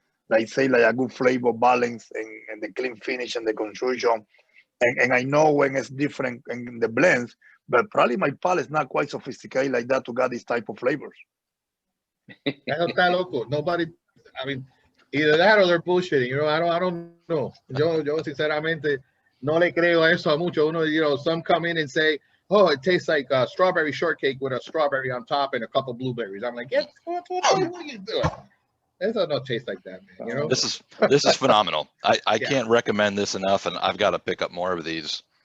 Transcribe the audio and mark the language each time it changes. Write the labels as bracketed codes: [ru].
[en] Like say like a good flavor balance and the clean finish and the construction. And I know when it's different in the blends, but probably my palate is not quite sophisticated like that to get this type of flavors. [es] Eso está loco. [en] Nobody, I mean, either that or they're bullshitting. I don't know. [es] Yo sinceramente no le creo a eso a mucho. [en] Some come in and say, "Oh, it tastes like a strawberry shortcake with a strawberry on top and a couple blueberries." I'm like, what are you doing? It does not taste like that, man. This is phenomenal. I can't recommend this enough, and I've got to pick up more of these.